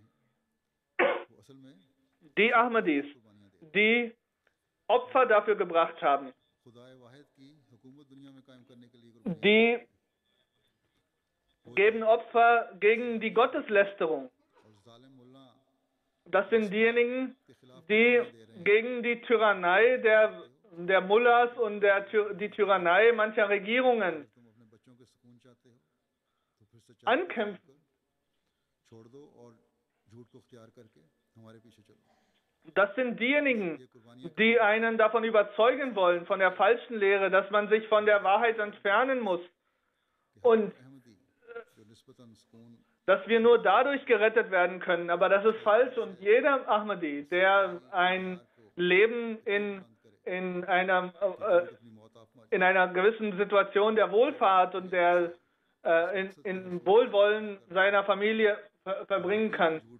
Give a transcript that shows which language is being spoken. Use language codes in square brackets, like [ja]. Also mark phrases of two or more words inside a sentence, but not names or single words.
[de] Die Ahmadis, die Opfer dafür gebracht haben, die geben Opfer gegen die Gotteslästerung. Das sind diejenigen, die gegen die Tyrannei der Mullahs und die Tyrannei mancher Regierungen ankämpfen. [ur] چھوڑ دو اور جھوٹ کو اختیار کر کے ہمارے پیچھے چلو. [de] Das sind diejenigen, die einen davon überzeugen wollen, von der falschen Lehre, dass man sich von der Wahrheit entfernen muss und dass wir nur dadurch gerettet werden können. Aber das ist falsch und jeder Ahmadi, der ein Leben in einer gewissen Situation der Wohlfahrt und der in Wohlwollen seiner Familie verbringen kann.